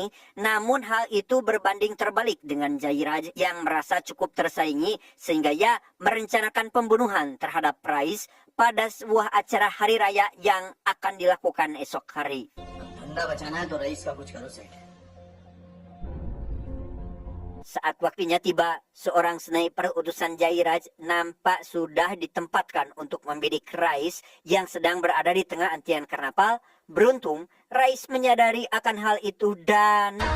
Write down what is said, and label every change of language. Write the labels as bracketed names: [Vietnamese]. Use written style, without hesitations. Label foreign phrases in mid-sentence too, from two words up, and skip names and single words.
[Indonesian] Namun hal itu berbanding terbalik dengan Jairaj yang merasa cukup tersaingi sehingga ia merencanakan pembunuhan terhadap Rais pada sebuah acara hari raya yang akan dilakukan esok hari. [Hindi] धंधा बचाना है तो रईस का कुछ करो सेठ. [Indonesian] Saat waktunya tiba, seorang sniper utusan Jairaj nampak sudah ditempatkan untuk membidik Rais yang sedang berada di tengah antrian karnaval. Beruntung, Rais menyadari akan hal itu dan...